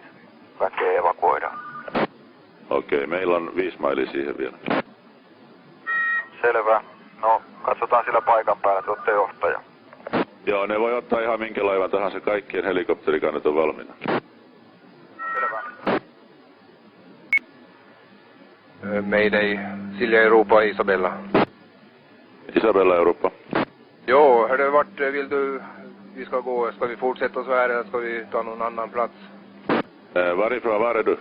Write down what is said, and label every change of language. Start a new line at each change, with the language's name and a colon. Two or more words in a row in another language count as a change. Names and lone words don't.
Finnish: Väkeä evakuoidaan. Okei, meillä on 5 mailia siihen vielä. Selvä. No, katsotaan sillä paikan päällä, että olette johtaja. Joo, ne voi ottaa ihan minkä laivan tahansa, kaikkien helikopterikannat on valmiina. Selvä. Mayday, Silja Europa, Isabella. Isabella Europa.
Swedish: Jo, hörde vart vill du vi ska gå? Ska vi fortsätta så här eller ska vi ta någon annan plats? Varifrån var är du?